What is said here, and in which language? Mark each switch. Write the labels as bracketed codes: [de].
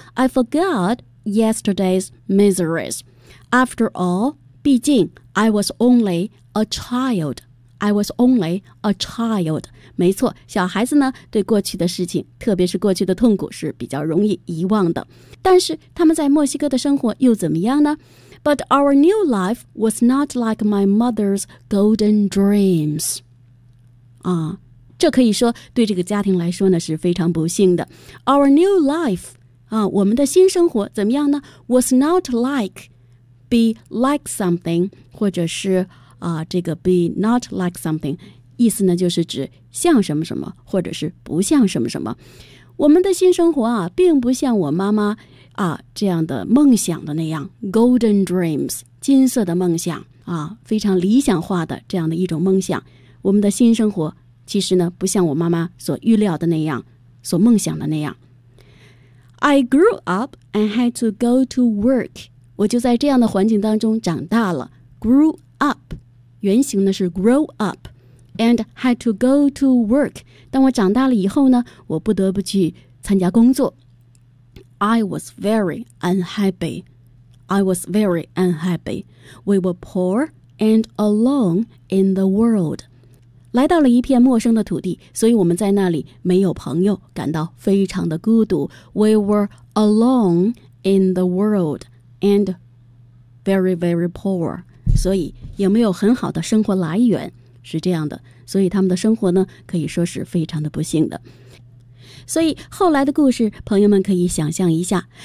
[en] I forgotYesterday's miseries. After all, [zh] 毕竟 [en] I was only a child. I was only a child. [zh] 没错，小孩子呢，对过去的事情，特别是过去的痛苦，是比较容易遗忘的。但是他们在墨西哥的生活又怎么样呢？ [en] But our new life was not like my mother's golden dreams. [zh] 这可以说对这个家庭来说呢，是非常不幸的。 [en] Our new life. [zh] 我们的新生活怎么样呢 ? [en] Was not like, be like something, [zh] 或者是这个 [en] be not like something, [zh] 意思呢就是指像什么什么或者是不像什么什么。我们的新生活啊并不像我妈妈这样的梦想的那样 , [en] golden dreams, [zh] 金色的梦想非常理想化的这样的一种梦想。我们的新生活其实呢不像我妈妈所预料的那样所梦想的那样。 [en] I grew up and had to go to work. [zh] 我就在这样的环境当中长大了。 [en] Grew up, [zh] 原型呢是 [en] grow up, and had to go to work. [zh] 当我长大了以后呢，我不得不去参加工作。 [en] I was very unhappy. I was very unhappy. We were poor and alone in the world. [zh] 来到了一片陌生的土地，所以我们在那里没有朋友，感到非常的孤独。 [en] We were alone in the world and very, very poor. [zh] 所以也没有很好的生活来源，是这样的。所以他们的生活呢，可以说是非常的不幸的。所以后来的故事，朋友们可以想象一下。